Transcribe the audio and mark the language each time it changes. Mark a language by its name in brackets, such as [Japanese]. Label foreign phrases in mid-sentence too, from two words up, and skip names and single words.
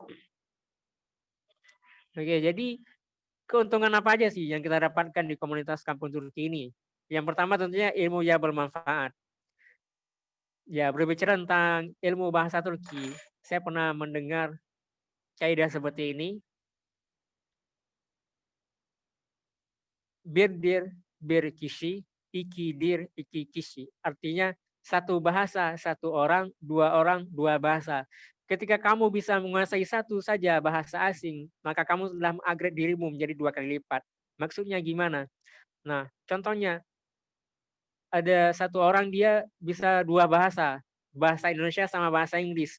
[Indonesian] Oke, jadi keuntungan apa aja sih yang kita dapatkan di komunitas Kampung Turki ini? Yang pertama tentunya ilmu yang bermanfaat. Ya, berbicara tentang ilmu bahasa Turki, saya pernah mendengar kaidah seperti ini. [Turkish] Birdir bir kişi, ikidir iki kişi. [Indonesian] Artinya satu bahasa, satu orang, dua bahasa. Ketika kamu bisa menguasai satu saja bahasa asing, maka kamu telah mengupgrade dirimu menjadi 2 kali lipat. Maksudnya gimana? Nah, contohnya ada satu orang dia bisa 2 bahasa, bahasa Indonesia sama bahasa Inggris.